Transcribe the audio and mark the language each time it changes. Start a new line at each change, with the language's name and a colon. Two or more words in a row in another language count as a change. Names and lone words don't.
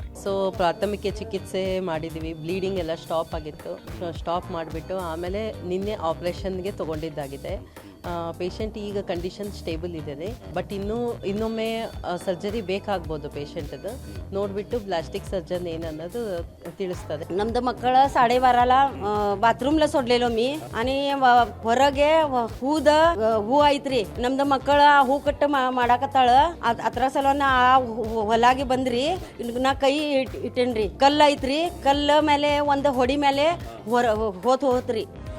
Kannada: ಸೊ ಪ್ರಾಥಮಿಕ ಚಿಕಿತ್ಸೆ ಮಾಡಿದ್ದೀವಿ, ಬ್ಲೀಡಿಂಗ್ ಎಲ್ಲ ಸ್ಟಾಪ್ ಆಗಿತ್ತು. ಸ್ಟಾಪ್ ಮಾಡಿಬಿಟ್ಟು ಆಮೇಲೆ ನಿನ್ನೆ ಆಪರೇಷನ್ಗೆ ತಗೊಂಡಿದ್ದಾಗಿದೆ. ಪೇಷಂಟ್ ಈಗ ಕಂಡೀಷನ್ ಸ್ಟೇಬಲ್ ಇದೆ, ಬಟ್ ಇನ್ನೊಮ್ಮೆ ಸರ್ಜರಿ ಬೇಕಾಗ್ಬೋದು ಪೇಷಂಟದು. ನೋಡಿಬಿಟ್ಟು ಪ್ಲಾಸ್ಟಿಕ್ सर्जन ಏನನ್ನೋದು ತಿಳಿಸ್ತದೆ. ನಮದ ಮಕ್ಕಳ
Marathi: 12:30ला बाथरूमला सोडलेलो मी आणि
Kannada: ಹೊರಗೆ ಹೂ ಐತ್ರಿ. ನಮ್ದು ಮಕ್ಕಳ ಹೂ ಕಟ್ಟ ಮಾಡಾಕತ್ತಾಳ. ಅದ್ರ ಸಲವನ್ನ ಆ ಹೊಲಾಗಿ ಬಂದ್ರಿ, ನಾ ಕೈ ಇಟ್ಟೇನ್ರಿ. ಕಲ್ಲು ಐತ್ರಿ, ಕಲ್ಲು ಮೇಲೆ ಒಂದು ಹೊಡಿ ಮೇಲೆ ಹೋತ್ರಿ.